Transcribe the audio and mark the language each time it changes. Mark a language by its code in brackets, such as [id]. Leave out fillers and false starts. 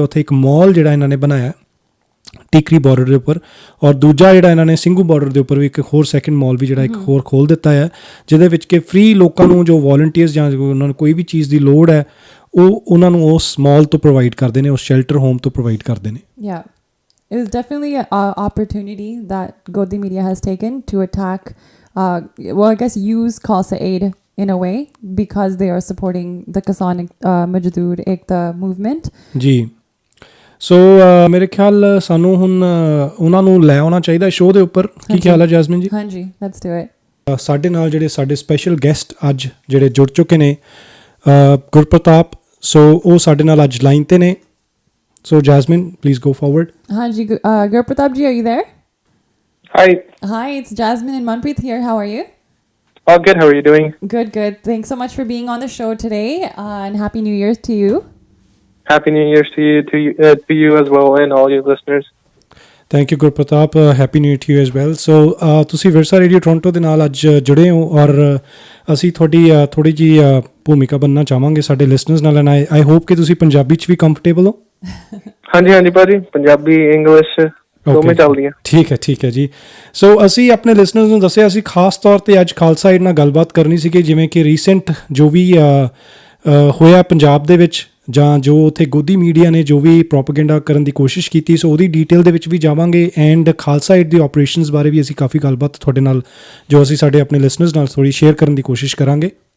[pa] ਉੱਥੇ ਇੱਕ ਮਾਲ ਜਿਹੜਾ ਇਹਨਾਂ ਨੇ ਬਣਾਇਆ ਟਿਕਰੀ ਬਾਰਡਰ ਦੇ ਉੱਪਰ, ਔਰ ਦੂਜਾ ਜਿਹੜਾ ਇਹਨਾਂ ਨੇ ਸਿੰਘੂ ਬਾਰਡਰ ਦੇ ਉੱਪਰ ਵੀ ਇੱਕ ਹੋਰ ਸੈਕਿੰਡ ਮਾਲ ਵੀ ਜਿਹੜਾ ਇੱਕ ਹੋਰ ਖੋਲ੍ਹ ਦਿੱਤਾ ਹੈ, ਜਿਹਦੇ ਵਿੱਚ ਕਿ ਫ੍ਰੀ ਲੋਕਾਂ ਨੂੰ ਜੋ ਵੋਲੰਟੀਅਰਸ ਜਾਂ ਉਹਨਾਂ ਨੂੰ ਕੋਈ ਵੀ ਚੀਜ਼ ਦੀ ਲੋੜ ਹੈ ਉਹ ਉਹਨਾਂ ਨੂੰ ਉਸ ਮਾਲ ਤੋਂ ਪ੍ਰੋਵਾਈਡ ਕਰਦੇ ਨੇ, ਉਸ ਸ਼ੈਲਟਰ ਹੋਮ ਤੋਂ ਪ੍ਰੋਵਾਈਡ ਕਰਦੇ ਨੇ। [en] It was definitely an opportunity that Godi Media has taken to attack, I guess use Khalsa-Aid in a way because they are supporting the Kisan Majdoor Ekta movement. [pa] ਜੀ ਸੋ ਮੇਰੇ ਖਿਆਲ ਸਾਨੂੰ ਹੁਣ ਉਹਨਾਂ ਨੂੰ ਲੈ ਆਉਣਾ ਚਾਹੀਦਾ ਸ਼ੋਅ ਦੇ ਉੱਪਰ। ਕੀ ਖਿਆਲ ਹੈ ਜੈਸਮੀਨ ਜੀ? ਹਾਂਜੀ, [en] let's do it. [pa] ਸਾਡੇ ਨਾਲ ਜਿਹੜੇ ਸਾਡੇ ਸਪੈਸ਼ਲ ਗੈਸਟ ਅੱਜ ਜਿਹੜੇ ਜੁੜ ਚੁੱਕੇ ਨੇ, ਗੁਰਪ੍ਰਤਾਪ, ਸੋ ਉਹ ਸਾਡੇ ਨਾਲ ਅੱਜ ਲਾਈਨ ਤੇ ਨੇ। [en] So Jasmine, please go forward. Hanji, Gurpartap ji, are you there? Hi, it's Jasmine and Manpreet here. How are you? Oh, good. How are you doing? Good. Thanks so much for being on the show today, and Happy New Year to you. Happy New Year to you as well, and all your listeners. Thank you, Gurpratap. Happy New Year to you as well. [pa] So, ਤੁਸੀਂ ਵਿਰਸਾ radio Toronto ਦੇ ਨਾਲ ਅੱਜ ਜੁੜੇ ਹੋ, ਔਰ ਅਸੀਂ ਤੁਹਾਡੀ ਥੋੜੀ ਜੀ ਭੂਮਿਕਾ ਬਣਨਾ ਚਾਹਾਂਗੇ ਸਾਡੇ ਲਿਸਨਰਸ ਨਾਲ, [en] and I hope [pa] ਕਿ ਤੁਸੀਂ ਪੰਜਾਬੀ 'ਚ ਵੀ ਕੰਫਰਟੇਬਲ ਹੋ। ਹਾਂਜੀ ਭਾਜੀ, ਪੰਜਾਬੀ ਇੰਗਲਿਸ਼ ਦੋਵੇਂ ਚੱਲਦੀਆਂ। ਠੀਕ ਹੈ ਜੀ। ਸੋ ਅਸੀਂ ਆਪਣੇ ਲਿਸਨਰਸ ਨੂੰ ਦੱਸਿਆ ਅਸੀਂ ਖਾਸ ਤੌਰ 'ਤੇ ਅੱਜ ਖਾਲਸਾ ਏਡ ਨਾਲ ਗੱਲਬਾਤ ਕਰਨੀ ਸੀਗੀ, ਜਿਵੇਂ ਕਿ ਰੀਸੈਂਟ ਜੋ ਵੀ ਹੋਇਆ ਪੰਜਾਬ ਦੇ ਵਿੱਚ, ਜਾਂ ਜੋ ਉੱਥੇ ਗੋਦੀ ਮੀਡੀਆ ਨੇ ਜੋ ਵੀ ਪ੍ਰੋਪੇਗੈਂਡਾ ਕਰਨ ਦੀ ਕੋਸ਼ਿਸ਼ ਕੀਤੀ, ਸੋ ਉਹਦੀ ਡਿਟੇਲ ਦੇ ਵਿੱਚ ਵੀ ਜਾਵਾਂਗੇ, and Khalsa aid ਦੀ operations ਬਾਰੇ ਵੀ ਅਸੀਂ ਕਾਫੀ ਗੱਲਬਾਤ ਤੁਹਾਡੇ ਨਾਲ ਜੋ ਅਸੀਂ ਸਾਡੇ ਆਪਣੇ ਲਿਸਨਰਸ ਨਾਲ ਥੋੜ੍ਹੀ ਸ਼ੇਅਰ ਕਰਨ ਦੀ ਕੋਸ਼ਿਸ਼ ਕਰਾਂਗੇ।